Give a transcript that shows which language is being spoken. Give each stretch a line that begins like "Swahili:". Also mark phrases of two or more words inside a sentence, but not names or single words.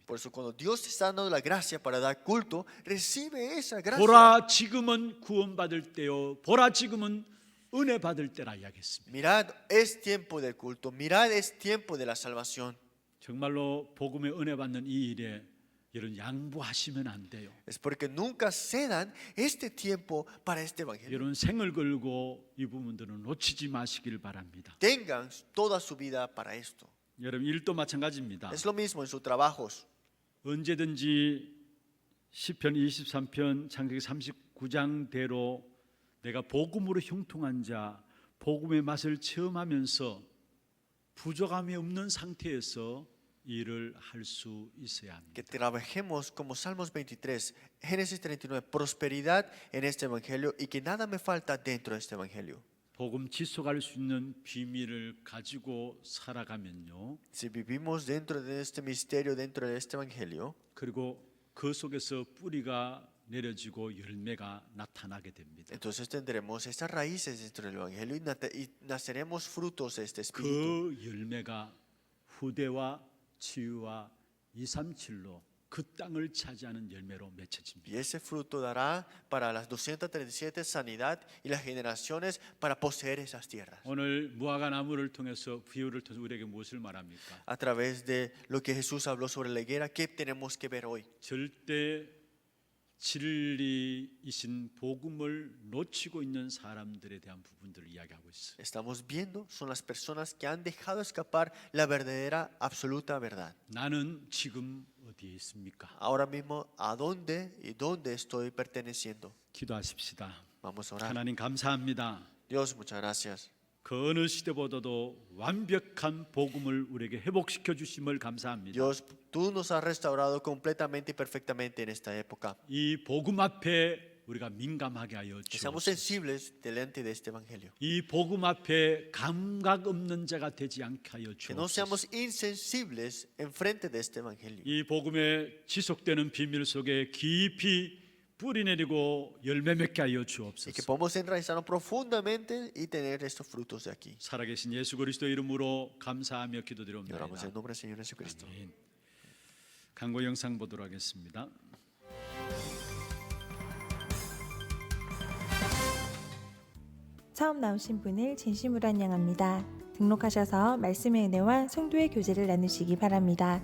Spanish: Por eso, cuando Dios te está dando la gracia para dar culto, recibe esa gracia.
Korean: 보라 지금은 구원받을 때요. 보라 지금은 은혜 받을 때라 이야기했습니다.
Spanish: Mirad, es tiempo del culto. Mirad, es tiempo de la salvación.
Korean: 정말로 복음의 은혜 받는 이 일에 이런 양보하시면 안 돼요.
Spanish: Es porque nunca cedan este tiempo para este evangelio.
Korean: 이런 생을 걸고 이 부분들은 놓치지 마시길 바랍니다.
Spanish: Tengan toda su vida para esto.
Korean: 여러분 일도 마찬가지입니다.
Spanish: Es lo mismo en sus trabajos.
Korean: 언제든지 시편 23편 창세기 39장대로 내가 복음으로 형통한 자, 복음의 맛을 체험하면서 부족함이 없는 상태에서 일을 할 수 있어야 합니다.
Spanish: Que trabajemos como Salmos 23, Génesis 39, prosperidad en este evangelio y que nada me falta dentro de este evangelio.
Korean: 복음 지속할 수 있는 비밀을 가지고 살아가면요.
Spanish: Si vivimos dentro de este misterio, dentro de este evangelio,
Korean: 그리고 그 속에서 뿌리가 내려지고 열매가 나타나게 됩니다.
Spanish: entonces tendremos estas raíces dentro del evangelio y naceremos frutos de este espíritu.
Korean: 그 열매가 후대와 치유와 237로 그 땅을 차지하는 열매로 맺혀집니다.
Spanish: Y ese fruto dará para las 237 sanidad y las generaciones para poseer esas tierras.
Korean: 오늘 무화과 나무를 통해서 비유를 통해서 우리에게 무엇을 말합니까?
Spanish: A través de lo que Jesús habló sobre la higuera, ¿qué tenemos que ver hoy?
Korean: 절대 진리이신 복음을 놓치고 있는 사람들에 대한 부분들을 이야기하고 있어요.
Spanish: Estamos viendo son las personas que han dejado escapar la verdadera, absoluta verdad.
Korean: 나는 지금 어디에 있습니까?
Spanish: Ahora mismo, ¿a dónde y dónde estoy perteneciendo?
Korean: 기도하십시다.
Spanish: Vamos a orar.
Korean: 하나님 감사합니다.
Spanish: Dios, muchas gracias.
Korean: 그 어느 시대보다도 완벽한 복음을 우리에게 회복시켜 주심을 감사합니다.
Spanish: Dios, tú nos has restaurado completamente y perfectamente en esta época.
Korean: 이 복음 앞에 우리가 민감하게 하여
Spanish: Que seamos
Korean: 주옵소서.
Spanish: sensibles delante de este evangelio.
Korean: 이 복음 앞에 감각 없는 자가 되지 않게 하여
Spanish: Que no
Korean: 주옵소서.
Spanish: seamos insensibles enfrente de este evangelio.
Korean: 이 복음에 지속되는 비밀 속에 깊이 뿌리 내리고 열매 맺게 하여
Spanish: Y que
Korean: 주옵소서.
Spanish: podamos enraizarnos profundamente y tener estos frutos de aquí.
Korean: 살아계신 예수 그리스도 이름으로 감사하며
Spanish: Y
Korean: 기도드립니다.
Spanish: oramos en nombre del Señor Jesucristo.
Korean: 아멘. 광고 영상 보도록 하겠습니다. 처음 나오신 분을 진심으로 환영합니다. 등록하셔서 말씀의 은혜와 성도의 교제를 나누시기 바랍니다.